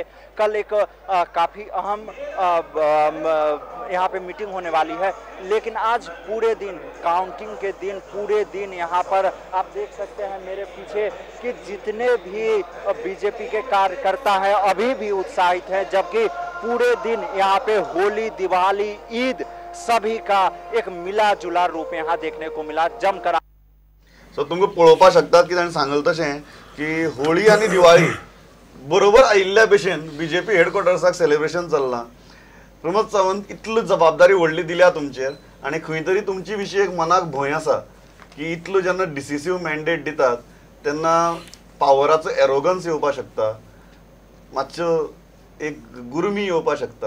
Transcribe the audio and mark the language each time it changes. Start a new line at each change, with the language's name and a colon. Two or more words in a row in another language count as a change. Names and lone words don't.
Hindi: कल एक काफ़ी अहम यहाँ पे मीटिंग होने वाली है, लेकिन आज पूरे दिन, काउंटिंग के दिन, पूरे दिन यहाँ पर आप देख सकते हैं मेरे पीछे कि जितने भी बीजेपी के कार्यकर्ता हैं अभी भी उत्साहित हैं, जबकि पूरे दिन यहाँ पे होली, दिवाली, ईद सभी का एक मिला जुला रूप यहाँ देखने को मिला. जमकर
Konkani: सो तुमकां पळोवपाक शकतात की ताणें सांगलें तशें की होळी आनी दिवाळी बरोबर आयिल्ल्या भशेन BJP हेडक्वॉर्टर्साक सेलिब्रेशन चल्लां. प्रमोद सावंत, इतली जबाबदारी व्हडली दिल्या तुमचेर आनी खंय तरी तुमची विशीं एक मनाक भंय आसा की इतलो जेन्ना
English: decisive mandate
Konkani: दितात तेन्ना पावराचो एरोगन्स येवपाक शकता, मातसो एक गुरमी येवपाक शकता.